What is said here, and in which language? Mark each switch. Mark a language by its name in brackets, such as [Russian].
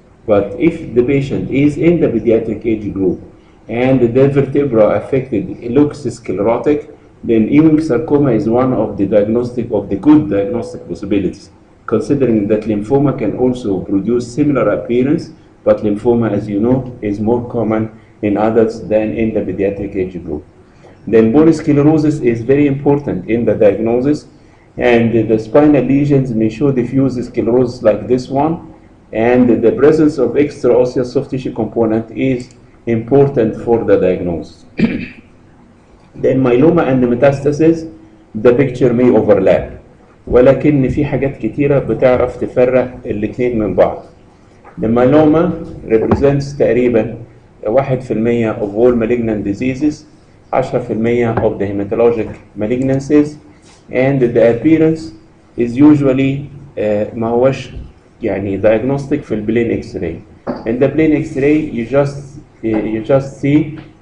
[English] But if the patient is in the pediatric age group and the vertebra affected looks sclerotic, then Ewing sarcoma is one of the good diagnostic possibilities, considering that lymphoma can also produce similar appearance, but lymphoma, as you know, is more common in adults than in the pediatric age group. Then polysclerosis is very important in the diagnosis, and the spinal lesions may show diffuse sclerosis like this one, and the presence of extraosseous soft tissue component is important for the diagnosis. Then myeloma and metastasis, the picture may overlap, [Arabic] ولكن في حاجات كتيرة بتعرف تفرق الاثنين من بعض. [English] The myeloma represents [Arabic] تقريبا [English] 1% of all malignant diseases, 10% of the hematologic malignancies, and the appearance is usually [Arabic] ما هوش يعني [English] diagnostic في البلين X-ray. In the plain X-ray you just see